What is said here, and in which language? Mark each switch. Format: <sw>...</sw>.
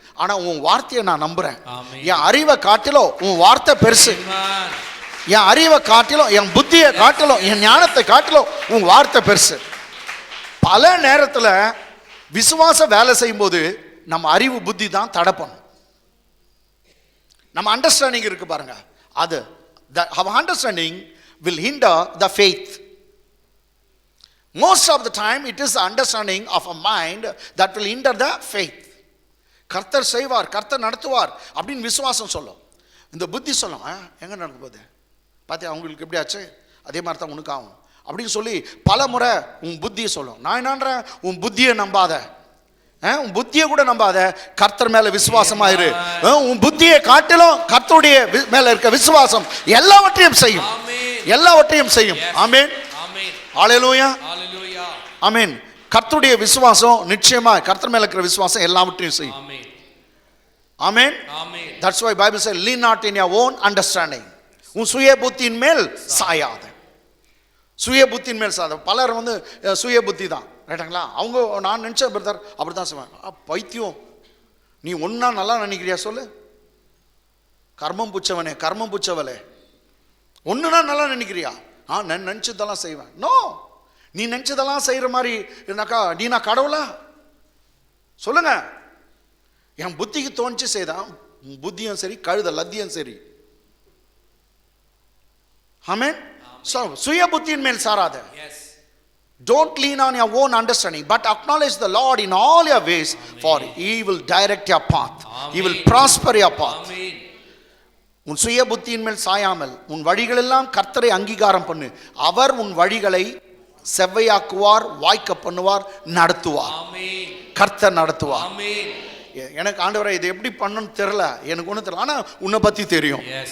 <ta>ஆனால் உன் வார்த்தையை நான் நம்புகிறேன். என் அறிவை காட்டிலும் உன் வார்த்தை பெருசு. என் அறிவை காட்டிலும், என் புத்தியை காட்டிலும், என் ஞானத்தை காட்டிலும் உன் வார்த்தை பெருசு. பல நேரத்தில் விசுவாசம் வேலை செய்யும்போது நம்ம அறிவு புத்தி தான் தடை பண்ணும். நம்ம அண்டர்ஸ்டாண்டிங் இருக்கு பாருங்க, அது</ta> <en>our understanding will hinder the faith. Most of the time it is the understanding of a mind that will hinder the faith.</en> <ta>கர்த்தர் செய்வார், கர்த்தர் நடத்துவார் அப்படின்னு விசுவாசம் சொல்லும். இந்த புத்தி சொல்லும், எங்க நடக்க போகுது பார்த்தியா, அவங்களுக்கு எப்படி ஆச்சு, அதே மாதிரி தான் உனக்கு ஆகும் அப்படின்னு சொல்லி பல முறை உன் புத்தியை சொல்லும். நான் என்னன்றேன், உன் புத்தியை நம்பாத, உன் புத்தியை கூட நம்பாத, கர்த்தர் மேல விசுவாசமாயிரு. உன் புத்தியை காட்டிலும் கர்த்தருடைய மேல இருக்க விசுவாசம் எல்லாவற்றையும் செய்யும், எல்லாவற்றையும் செய்யும். ஆமென், ஹல்லேலூயா, ஆமென். கர்த்தருடைய விசுவாசம் நிச்சயமா, கர்த்தர் மேல இருக்கிற விசுவாசம் எல்லாவற்றையும் செய்யும். ஆமென்.</ta> <en>That's why Bible says lean not in your own understanding.</en> <ta>உன் சுய புத்தியின் மேல் சாயாத, சுய புத்தியின் மேல் சாத. பலர் சுய புத்தி தான் ரைட்டுங்களா. அவங்க நான் நினச்ச பிரதர் அப்படி தான் செய்வாங்க. பைத்தியம், நீ ஒன்றா நல்லா நினைக்கிறியா சொல்லு, கர்மம் புச்சவனே, கர்மம் புச்சவளே, ஒன்றுனா நல்லா நினைக்கிறியா? நான் நினச்சதெல்லாம் செய்வேன். நோ, நீ நினச்சதெல்லாம் செய்கிற மாதிரி இருந்தாக்கா நீ நான் கடவுளா சொல்லுங்க. என் புத்திக்கு தோணிச்சு செய்தான், புத்தியும் சரி, கழுத லத்தியும் சரி. ஆமென். சுய புத்தியின் மேல் சாராத.</ta> <en>Don't lean on your own understanding, but acknowledge the Lord in all your ways, for He will direct your path. He will prosper your path.</en> <ta>உன் சுய புத்தியின் மேல் சாயாமல் உன் வழிகளெல்லாம் கர்த்தரை அங்கீகாரம் பண்ணு. அவர் உன் வழிகளை செவ்வையாக்குவார், வாய்க்க பண்ணுவார், நடத்துவார். கர்த்தர் நடத்துவார். எனக்கு ஆண்டவரே இது எப்படி பண்ணணும்னு தெரியல, எனக்கு ஒன்றும் தெரியல, ஆனால் உன்னை பற்றி தெரியும்.</ta>